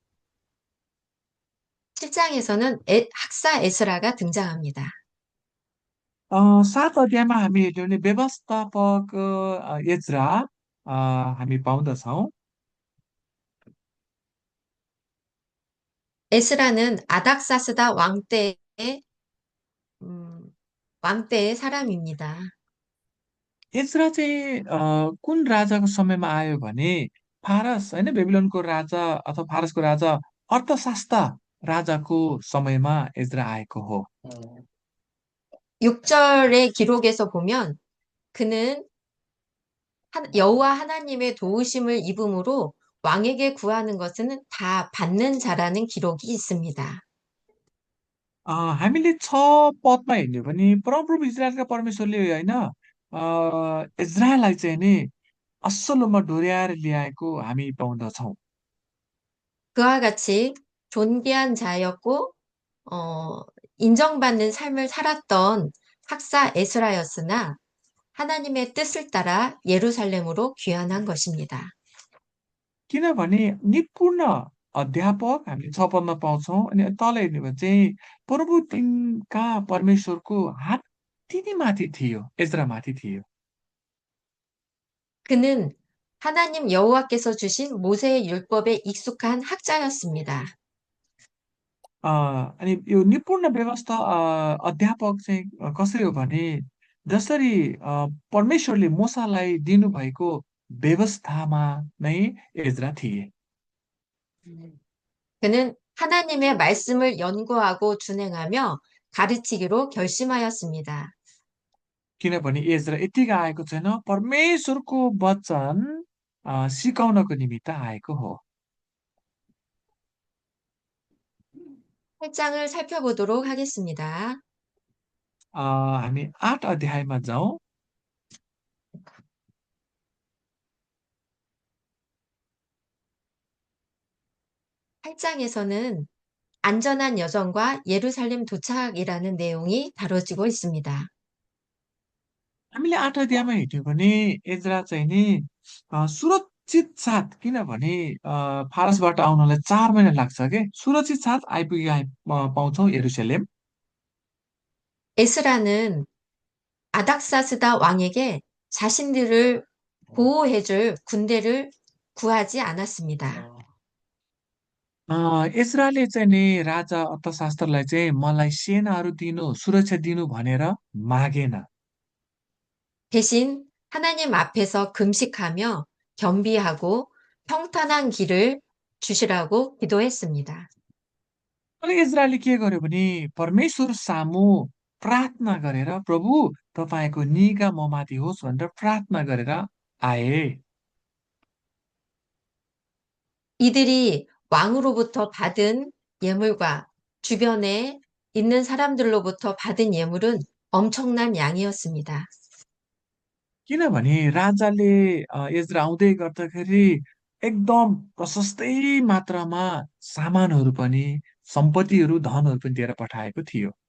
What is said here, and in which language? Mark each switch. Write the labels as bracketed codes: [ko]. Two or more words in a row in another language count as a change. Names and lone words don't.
[ko] 7장에서는 학사 에스라가 등장합니다. [ne] 7 अध्यायमा हामी हेर्यौँ भने व्यवस्थापक एजरा हामी पाउँदछौँ। [ko] 에스라는 아닥사스다 음, 왕 때의 사람입니다. [ne] एजरा चाहिँ कुन राजाको समयमा आयो भने फारस होइन बेबिलोनको राजा अथवा फारसको राजा अर्थशास्त्र राजाको समयमा एजरा आएको हो। [ko] 6절의 기록에서 보면 그는 여호와 하나님의 도우심을 입음으로 왕에게 구하는 것은 다 받는 자라는 기록이 있습니다. [ne] हामीले 6 पदमा हेर्ने भने परमप्रभु इजरायलका परमेश्वरले होइन इजरायललाई चाहिँ नि असलमा डोर्याएर ल्याएको हामी पाउँदछौँ। [ko] 그와 같이 존귀한 자였고 인정받는 삶을 살았던 학사 에스라였으나 하나님의 뜻을 따라 예루살렘으로 귀환한 것입니다. [ne] किनभने निपुण अध्यापक हामीले 6 पदमा पाउँछौँ अनि तल हेर्ने भने चाहिँ प्रभु तिनका परमेश्वरको हात तिनी माथि थियो, एजरा माथि थियो। [ko] 그는 하나님 여호와께서 주신 모세의 율법에 익숙한 학자였습니다. [ne] अनि यो निपुण व्यवस्था अध्यापक चाहिँ कसरी हो भने जसरी परमेश्वरले मूसालाई दिनुभएको व्यवस्थामा नै एजरा थिए। [ko] 그는 하나님의 말씀을 연구하고 준행하며 가르치기로 결심하였습니다. [ne] किनभने एजरा यतिकै आएको छैन, परमेश्वरको वचन सिकाउनको निमित्त आएको हो। [ko] 8장을 살펴보도록 하겠습니다. [ne] हामी 8 अध्यायमा जाउँ। [ko] 8장에서는 안전한 여정과 예루살렘 도착이라는 내용이 다뤄지고 있습니다. [ne] हामीले 8 अध्यायमा हेर्यौँ भने एजरा चाहिँ नि सुरक्षित साथ, किनभने फारसबाट आउनलाई 4 महिना लाग्छ के, सुरक्षित साथ पाउँछौँ 예루살렘। [ko] 에스라는 아닥사스다 왕에게 자신들을 보호해줄 군대를 구하지 않았습니다. [ne] एजराले चाहिँ नि राजा अर्थशास्त्रलाई चाहिँ मलाई सेनाहरू दिनु, सुरक्षा दिनु भनेर मागेन। [ko] 대신 하나님 앞에서 금식하며 겸비하고 평탄한 길을 주시라고 기도했습니다. [ne] अनि इजरायलले के गर्यो भने परमेश्वर सामु प्रार्थना गरेर प्रभु तपाईँको निगा ममाथि होस् भनेर प्रार्थना गरेर आए। [ko] 이들이 왕으로부터 받은 예물과 주변에 있는 사람들로부터 받은 예물은 엄청난 양이었습니다. [ne] किनभने राजाले एजरा आउँदै गर्दाखेरि एकदम प्रशस्तै मात्रामा सामानहरू पनि, सम्पत्तिहरू, धनहरू पनि दिएर पठाएको थियो।